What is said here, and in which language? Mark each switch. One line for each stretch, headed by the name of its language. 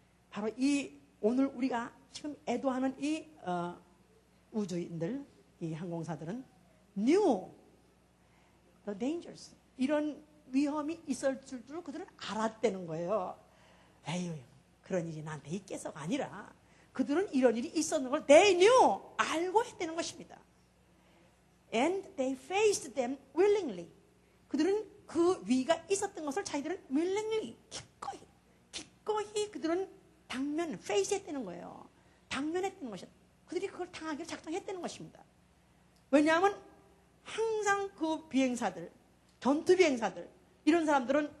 Korean: 바로 오늘 우리가 지금 애도하는 이 우주인들, 이 항공사들은
English: knew the dangers.
Korean: 이런 위험이 있을 줄도 그들은 알았다는 거예요. 에휴, 그런 일이 나한테 있겠어가 아니라, 그들은 이런 일이 있었는 걸
English: they knew,
Korean: 알고 했다는 것입니다.
English: And they faced them willingly.
Korean: 그들은 그 위가 있었던 것을 자기들은 willingly, 기꺼이 그들은 face 했다는 거예요. 당면했다는 것이다. 그들이 그걸 당하기를 작정했다는 것입니다. 왜냐하면 항상 그 비행사들, 전투 비행사들, 이런 사람들은